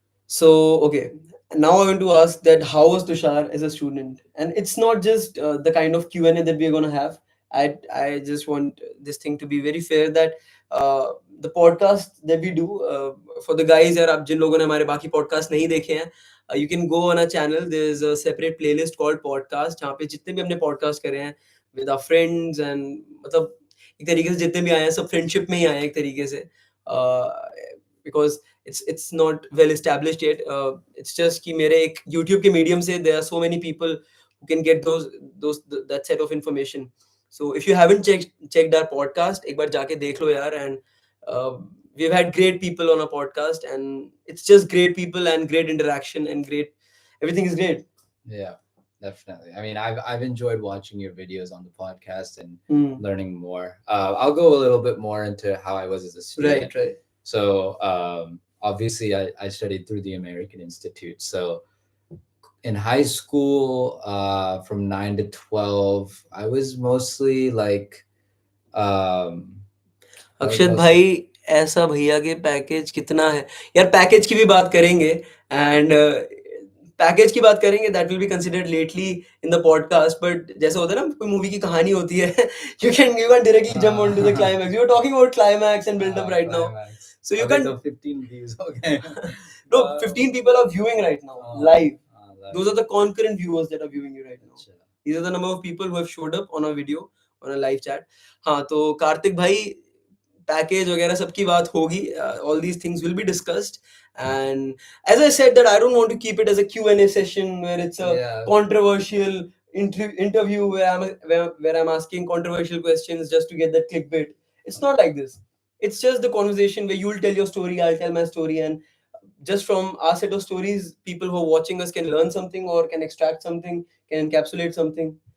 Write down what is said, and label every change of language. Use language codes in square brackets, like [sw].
[en] So, okay, now I want to ask that how was Tushar as a student? And it's not just the kind of Q&A that we're going to have. I just want this thing to be very fair that the podcast that we do for the guys [hi] यार आप जिन लोगों ने हमारे बाकी podcast नहीं देखे हैं [en] you can go on our channel. There's a separate playlist called podcast [hi] जहाँ पे जितने भी हमने podcast करे हैं [en] with our friends and [hi] मतलब एक तरीके से जितने भी आए हैं सब friendship में ही आए हैं एक तरीके से uh, [en] because it's not well established yet. It's just [hi] कि मेरे एक [en] YouTube के medium से there are so many people who can get that set of information. So if you haven't checked our podcast, [hi] एक बार जाके देख लो यार. [en] And uh, we've had great people on our podcast, and it's just great people and great interaction and great everything is great. Yeah, definitely. I mean, I've enjoyed watching your videos on the podcast and learning more. I'll go a little bit more into how I was as a student. Right. So obviously, I studied through the American Institute. So in high school, from 9 to 12, I was mostly like, [hi] अक्षत भाई ऐसा भैया के package कितना है यार package की भी बात करेंगे एंड पैकेज की बात करेंगे [en] that will be considered lately in the podcast but [hi] जैसे होता है ना कोई मूवी की कहानी होती है [en] you can directly jump onto the climax. You were talking about climax and build up right now, so you okay, can so 15 views. Okay. no 15 people are viewing right now live. Those are the concurrent viewers that are viewing you right now. These are the number of people who have showed up on a video on a live chat. [hi] हाँ तो कार्तिक भाई package वगैरह सबकी बात होगी. [en] All these things will be discussed, and as I said that I don't want to keep it as a Q&A session where it's a controversial interview where I'm asking controversial questions just to get that clickbait. It's not like this. It's just the conversation where you'll tell your story, I'll tell my story, and just from our set of stories, people who are watching us can learn something or can extract something, can encapsulate something.